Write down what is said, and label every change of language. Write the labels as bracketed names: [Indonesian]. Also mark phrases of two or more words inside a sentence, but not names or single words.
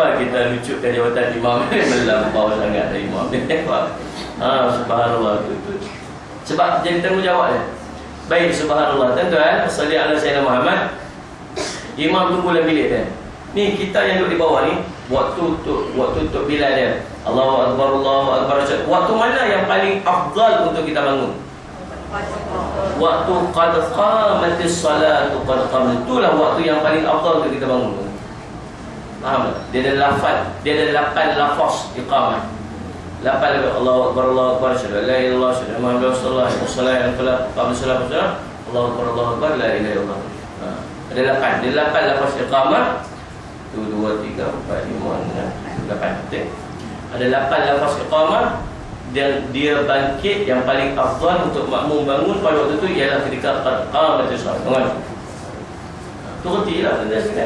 [Malay] Kita lucutkan jawatan imam ni melampau sangat dari imam ni. Subhanallah tu. Sebab jadi tanggungjawab dia. Baik, subhanallah. Tuan-tuan, [Arabic] صلِّ على سيدنا محمد. [Malay] Imam tunggu dalam bilik dia. Ni kita yang duduk di bawah ni, waktu untuk Bilal dia. [Arabic] الله أكبر، الله أكبر. [Malay] Waktu mana yang paling afdal untuk kita bangun? [Arabic] Waktu قد قامت الصلاة، قد قامت. [Malay] Itulah waktu yang paling afdal untuk kita bangun. Faham tak? Dia ada 8 lafaz iqamah. [Arabic] 8 الله أكبر، الله أكبر، أشهد أن لا إله إلا الله، أشهد أن محمدا رسول الله، صلى الله عليه وسلم، الله أكبر، الله أكبر، لا إله إلا الله. [Malay] Ada 8. Dia 8 lafaz iqamah. 1 2 3 4 5 6 8. Betul? Ada 8 lafaz iqamah dan dia bangkit yang paling afdal untuk makmum bangun pada waktu itu ialah ketika [Arabic] قامت الصلاة. [Malay] Tengok. Tu retilah tanda sekalian.